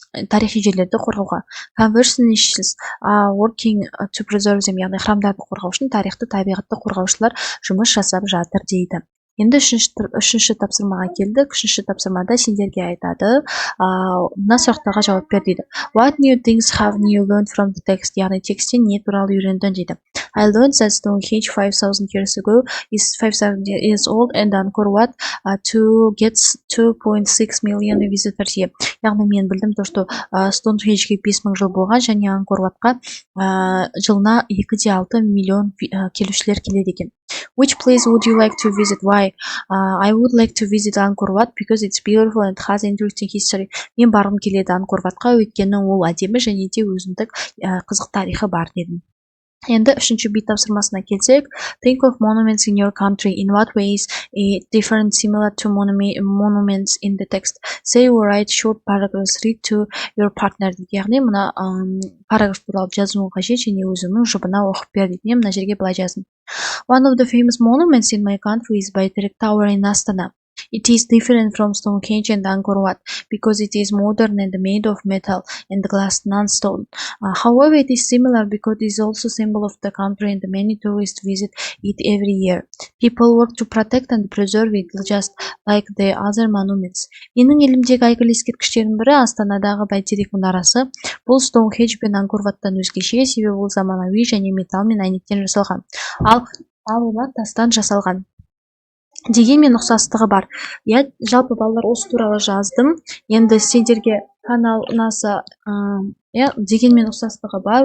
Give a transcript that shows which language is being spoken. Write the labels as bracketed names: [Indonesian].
[Kazakh] тарихи жерлерді қорғауға. [English] Conservationists are working to preserve them, [Kazakh] яғни храмдарды қорғау үшін тарихты, табиғатты қорғаушылар жұмыс жасап жатыр дейді. Енді үшінші тапсырмаға келдік. Үшінші тапсырмада сендерге айтады, мына сұрақтарға жауап бер дейді. [English] What new things have you learned from the text? [Kazakh] Яғни тексттен не туралы үйрендің дейді. [English] I learned that Stonehenge 5,000 years ago is 5,000 years old and Angkor Wat gets 2.6 million visitors here. [Kazakh] Яғни мен білдім [Russian] то, что [Kazakh] Стоунхенджге 5000 жыл болған және Ангкор Ватқа жылына 2,6 миллион келушілер келеді екен. [English] Which place would you like to visit? Why? I would like to visit Angkor Wat because it's beautiful and has interesting history. [Kazakh] Мен барғым келеді Ангкор Ватқа, өйткені ол әдемі және де өзіндік қызық тарихы бар дедім. Енді үшінші бит тапсырмасына келсек, [English] think of monuments in your country. In what ways different similar to monuments in the text? Say or write short paragraphs. Read to your partner. [Kazakh] Яғни мына параграф туралы жазуың қажет және өзіңнің жұбына оқып бер дейді. Мен мына жерге былай жаздым. [English] One of the famous monuments in my country is Bayterik Tower in Astana. It is different from Stonehenge and Angkor Wat because it is modern and made of metal and glass, non-stone. However, it is similar because it is also a symbol of the country and many tourists visit it every year. People work to protect and preserve it just like the other monuments. [Kazakh] Менің елімдегі әйгілі ескерткіштердің бірі Астанадағы Бәйтерек мұнарасы. Бұл Стоунхендж пен Ангкор Ваттан өзгеше, себебі ол заманауи және металл мен әйнектен жасалған. Ал олар тастан жасалған. Дегенмен ұқсастығы бар. Жалпы балалар осы туралы жаздым. Енді сендерге канал ұнаса, дегенмен ұқсастығы бар.